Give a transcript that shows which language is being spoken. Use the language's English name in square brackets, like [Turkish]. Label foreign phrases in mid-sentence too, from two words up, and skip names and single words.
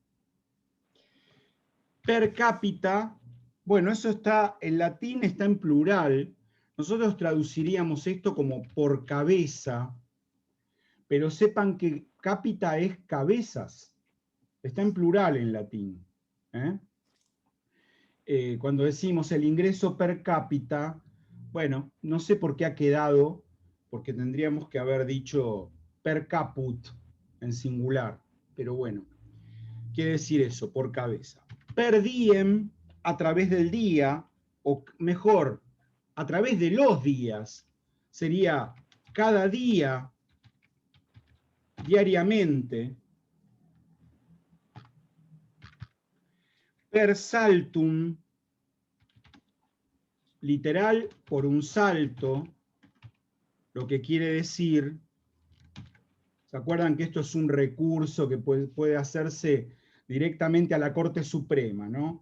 [Latin] Per cápita, [Spanish] bueno, eso está, en latín está en plural, nosotros traduciríamos esto como por cabeza, pero sepan que cápita es cabezas, está en plural en latín. Cuando decimos el ingreso [Latin] per cápita, [Spanish] bueno, no sé por qué ha quedado, porque tendríamos que haber dicho [Latin] per caput [Spanish] en singular, pero bueno, quiere decir eso, por cabeza. [Latin] Per diem, [Spanish] a través del día, o mejor, a través de los días, sería cada día, diariamente. [Latin] Per saltum, [Spanish] literal, por un salto, lo que quiere decir, ¿se acuerdan que esto es un recurso que puede hacerse directamente a la Corte Suprema, ¿no?